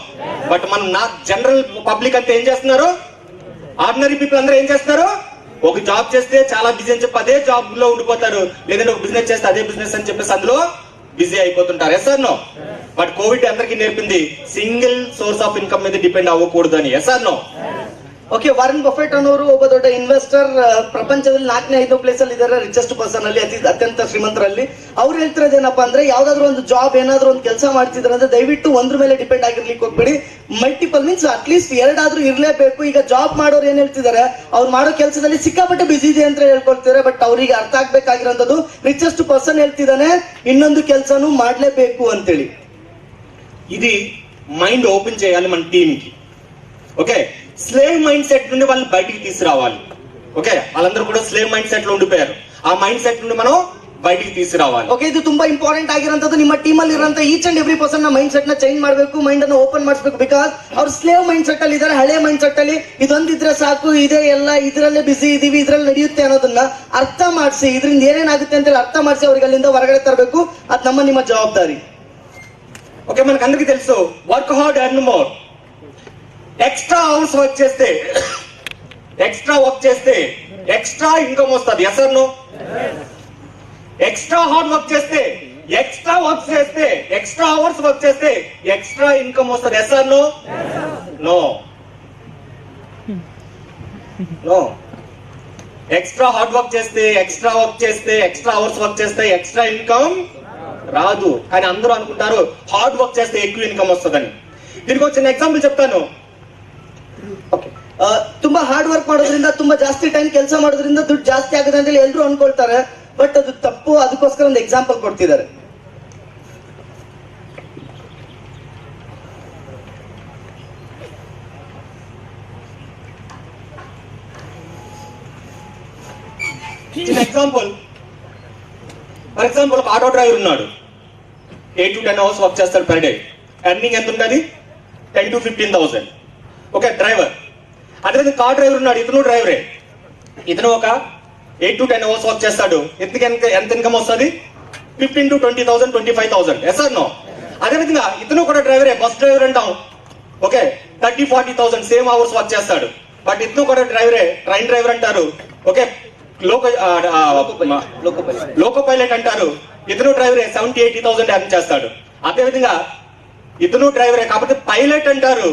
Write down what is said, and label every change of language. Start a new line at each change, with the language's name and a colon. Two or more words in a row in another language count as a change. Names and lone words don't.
Telugu: బట్ మనం నా
English: general public
Telugu: అంతా ఏం చేస్తున్నారు?
English: ordinary people
Telugu: అందరూ ఏం చేస్తున్నారు? ఒక జాబ్ చేస్తే చాలా బిజీ అని చెప్పి అదే జాబ్ లో ఉండిపోతారు, లేదంటే ఒక బిజినెస్ చేస్తే అదే బిజినెస్ అని చెప్పేసి అందులో బిజీ అయిపోతుంటారు.
English: Yes or no?
Telugu: బట్ కోవిడ్ అందరికీ నేర్పింది
English: single source of income
Telugu: మీద డిపెండ్ అవ్వకూడదు అని.
English: Yes or no?
Kannada: ಓಕೆ, ವಾರನ್ ಬಫೆಟ್ ಅನ್ನೋರು ಒಬ್ಬ ದೊಡ್ಡ ಇನ್ವೆಸ್ಟರ್, ಪ್ರಪಂಚದಲ್ಲಿ 4ನೇ 5ನೇ ಪ್ಲೇಸ್ ಅಲ್ಲಿ ಇದ್ದಾರೆ,
English: richest person
Kannada: ಅಲ್ಲಿ, ಅತ್ಯಂತ ಶ್ರೀಮಂತರಲ್ಲಿ. ಅವ್ರು ಹೇಳ್ತಿರೋದೇನಪ್ಪ ಅಂದ್ರೆ, ಯಾವ್ದಾದ್ರು ಒಂದು ಜಾಬ್ ಏನಾದ್ರು ಒಂದು ಕೆಲಸ ಮಾಡ್ತಿದ್ರೆ ಅಂದ್ರೆ ದಯವಿಟ್ಟು ಒಂದ್ರ ಮೇಲೆ ಡಿಪೆಂಡ್ ಆಗಿರ್ಲಿಕ್ಕೆ ಹೋಗ್ಬೇಡಿ.
English: multiple means at least
Kannada: 2 ಆದ್ರೂ ಇರ್ಲೇಬೇಕು. ಈಗ ಜಾಬ್ ಮಾಡೋರು ಏನ್ ಹೇಳ್ತಿದ್ದಾರೆ, ಅವ್ರು ಮಾಡೋ ಕೆಲಸದಲ್ಲಿ ಸಿಕ್ಕಾಪಟ್ಟೆ ಬಿಸಿ ಇದೆ ಅಂತ ಹೇಳ್ಕೊಳ್ತಿದ್ದಾರೆ. ಬಟ್ ಅವ್ರಿಗೆ ಅರ್ಥ ಆಗ್ಬೇಕಾಗಿರೋದು,
English: richest person
Kannada: ಹೇಳ್ತಿದ್ದಾನೆ ಇನ್ನೊಂದು ಕೆಲಸನೂ ಮಾಡ್ಲೇಬೇಕು ಅಂತೇಳಿ.
Telugu: ఇది
English: mind open
Telugu: చేయాలి మన టీమ్ కి. ఓకే,
English: slave mind set
Telugu: నుండి వాళ్ళని బయటికి తీసుకురావాలి. ఓకే, వాళ్ళందరూ కూడా
English: slave mind set
Telugu: లో ఉండిపోయారు. ఆ
English: mind set
Telugu: నుండి మనం ಬಯಟಿಗೆ తీసుకురావాలి.
Kannada: ಓಕೆ, ಇದು ತುಂಬಾ ಇಂಪಾರ್ಟೆಂಟ್ ಆಗಿರೋಂಥದ್ದು. ನಿಮ್ಮ ಟೀಮ್ ಅಲ್ಲಿ ಇರುವಂತ
English: each and every person
Kannada: ನ
English: mind set
Kannada: ನ ಚೇಂಜ್ ಮಾಡಬೇಕು, ಮೈಂಡ್ ಅನ್ನು ಓಪನ್ ಮಾಡಿಸಬೇಕು. ಬಿಕಾಸ್ ಅವ್ರು
English: slave mind set
Kannada: ಅಲ್ಲಿ ಇದ್ದಾರೆ, ಹಳೆ
English: mind set
Kannada: ಅಲ್ಲಿ ಇದೊಂದಿದ್ರೆ ಸಾಕು, ಇದೇ ಎಲ್ಲ, ಇದರಲ್ಲೇ ಬಿಸಿ ಇದೀವಿ, ಇದ್ರಲ್ಲಿ ನಡೆಯುತ್ತೆ ಅನ್ನೋದನ್ನ ಅರ್ಥ ಮಾಡಿಸಿ, ಇದರಿಂದ ಏನೇನಾಗುತ್ತೆ ಅಂತ ಹೇಳಿ ಅರ್ಥ ಮಾಡಿಸಿ ಅವ್ರಿಗೆ ಅಲ್ಲಿಂದ ಹೊರಗಡೆ ತರಬೇಕು. ಅದು ನಿಮ್ಮ ಜವಾಬ್ದಾರಿ.
Telugu: ఓకే, మనకు అందరికీ తెలుసు,
English: work hard earn more. extra hours work
Telugu: చేస్తే
English: extra income
Telugu: వస్తుంది.
English: Yes or no? extra hard work
Telugu: చేస్తే,
English: extra hours work
Telugu: చేస్తే
English: extra income
Telugu: వస్తుంది.
English: Yes or no? No. extra hard work
Telugu: చేస్తే,
English: extra hours work
Telugu: చేస్తే
English: extra income
Telugu: రాదు. కానీ అందరూ అనుకుంటారు
English: hard work
Telugu: చేస్తే ఎక్కువ ఇన్కమ్ వస్తుందని. దీనికి ఒక చిన్న ఎగ్జాంపుల్ చెప్తాను.
Kannada: ಓಕೆ, ತುಂಬಾ
English: hard work
Kannada: ಮಾಡೋದ್ರಿಂದ, ತುಂಬಾ ಜಾಸ್ತಿ ಟೈಮ್ ಕೆಲಸ ಮಾಡೋದ್ರಿಂದ ದುಡ್ಡು ಜಾಸ್ತಿ ಆಗುತ್ತೆ ಅಂತ ಹೇಳಿ ಎಲ್ಲರೂ ಅನ್ಕೊಳ್ತಾರೆ. ಬಟ್ ಅದು ತಪ್ಪು. ಅದಕ್ಕೋಸ್ಕರ ಒಂದು ಎಕ್ಸಾಂಪಲ್ ಕೊಡ್ತಿದ್ದಾರೆ.
Telugu: చిన్న ఎగ్జాంపుల్.
English: for example,
Telugu: ఒక
English: auto driver
Telugu: ఉన్నాడు.
English: 8 to 10 hours work
Telugu: చేస్తాడు
English: per day.
Telugu: ఎర్నింగ్ ఎంత ఉంటుంది? 10 to 15,000.
English: okay, driver.
Telugu: అదే
English: car driver
Telugu: ఉన్నాడు, ఇతను డ్రైవరే. ఇతను ఒక
English: 8 to 10 hours work
Telugu: చేస్తాడు. ఎంత ఇన్కమ్ వస్తుంది? 15 to 20,000, 25,000.
English: yes or no?
Telugu: అదేవిధంగా ఇతను కూడా డ్రైవరే,
English: bus driver
Telugu: అంటాం. ఓకే, 30-40,000
English: same hours work
Telugu: చేస్తాడు. బట్ ఇతను కూడా డ్రైవరే,
English: train driver
Telugu: అంటారు. ఓకే,
English: loco pilot
Telugu: అంటారు. ఇతను డ్రైవరే, 70-80,000 ఎర్న్ చేస్తాడు. అదేవిధంగా ఇతను డ్రైవరే, కాబట్టి పైలట్ అంటారు.